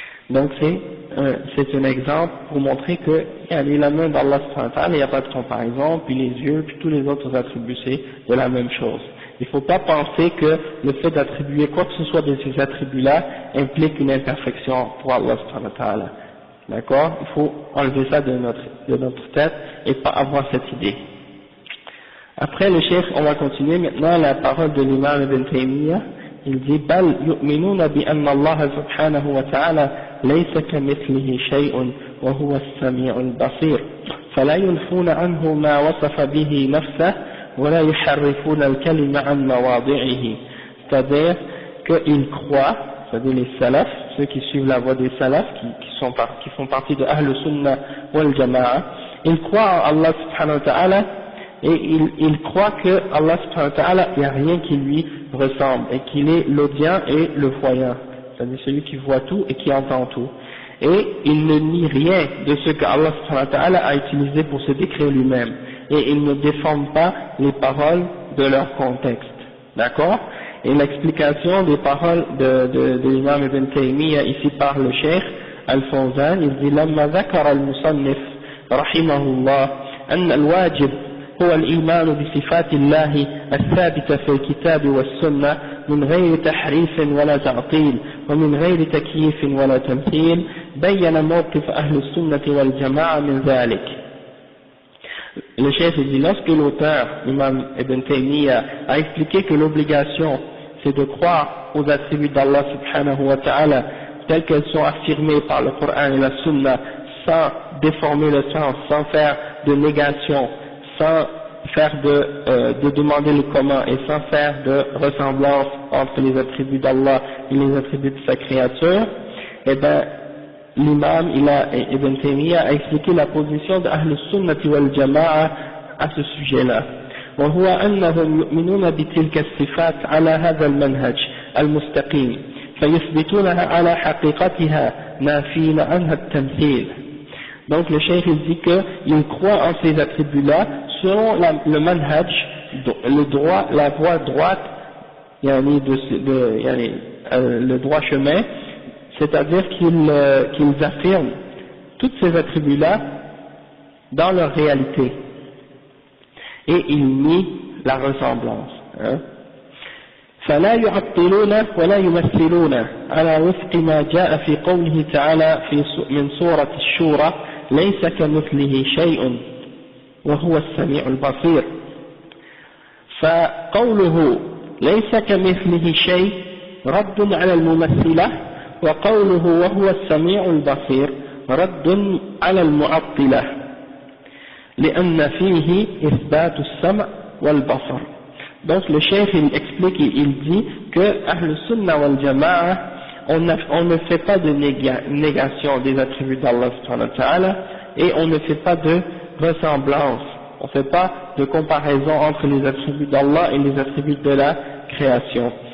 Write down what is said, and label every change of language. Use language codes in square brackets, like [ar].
[fr] Donc c'est un exemple pour montrer que la main d'Allah subhanahu wa ta'ala, il n'y a pas de comparaison, puis les yeux, puis tous les autres attributs, c'est de la même chose. Il ne faut pas penser que le fait d'attribuer quoi que ce soit de ces attributs-là implique une imperfection pour Allah subhanahu wa ta'ala. D'accord? Il faut enlever ça de notre tête et pas avoir cette idée. Après le cheikh, on va continuer maintenant la parole de l'imam Ibn Taymiyyah. Il dit [ar] بل يؤمنون بأن الله سبحانه وتعالى ليس كمثله شيء وهو السميع البصير فلا ينفون عنه ما وصف به نفسه ولا يحرفون الكلمة عن مواضعه. [fr] C'est-à-dire qu'ils croient, c'est-à-dire les salafs, ceux qui suivent la voie des salafs, qui font partie de Ahl Sunnah wal Jama'a, ils croient en Allah subhanahu wa ta'ala et ils croient que Allah subhanahu wa ta'ala, il n'y a rien qui lui ressemble et qu'il est l'audient et le voyant, c'est-à-dire celui qui voit tout et qui entend tout. et il ne nie rien de ce que Allah subhanahu wa ta'ala a utilisé pour se décrire lui-même, et il ne déforme pas les paroles de leur contexte, d'accord? Et l'explication des paroles de l'imam Ibn Taymiyyah ici par le Cheikh Al-Fawzan, il dit [ar] لما ذكر المصنف رحمه الله أن الواجب هو الإيمان بصفات الله الثابتة في الكتاب والسنة من غير تحريف ولا تعطيل ومن غير تكييف ولا تمثيل بين موقف أهل السنة والجماعة من ذلك. [fr] Le chef dit, lorsque l'auteur, l'imam Ibn Taymiyyah, a expliqué que l'obligation c'est de croire aux attributs d'Allah subhanahu wa ta'ala telles qu'elles sont affirmées par le Coran et la Sunna, sans déformer le sens, sans faire de négation, sans faire de demander le comment et sans faire de ressemblance entre les attributs d'Allah et les attributs de sa créature, et bien l'imam Ibn Taymiyyah a expliqué la position d'Ahl Sunnati wal Jama'a à ce sujet-là. [ar] وهو أنهم يؤمنون بتلك الصفات على هذا المنهج المستقيم فيثبتونها على حقيقتها نافين عنها التمثيل. [fr] Donc le cheikh il dit qu'il croit en ces attributs-là selon le manhaj, le droit, la voie droite, le droit chemin, c'est-à-dire qu'ils affirment tous ces attributs-là dans leur réalité et ils nient la ressemblance. [ar] فلا يعطلون ولا يمثلون على وفق ما جاء في قوله تعالى من سورة الشورى ليس كمثله شيء وهو السميع البصير. فقوله ليس كمثله شيء رد على الممثلة، وقوله وهو السميع البصير رد على المعطلة لأن فيه إثبات السمع والبصر. [fr] Donc le cheikh il explique et il dit que Ahl Sunnah wal Jama'a on ne fait pas de négation des attributs d'Allah subhanahu wa ta'ala et on ne fait pas de ressemblance, on ne fait pas de comparaison entre les attributs d'Allah et les attributs de la création.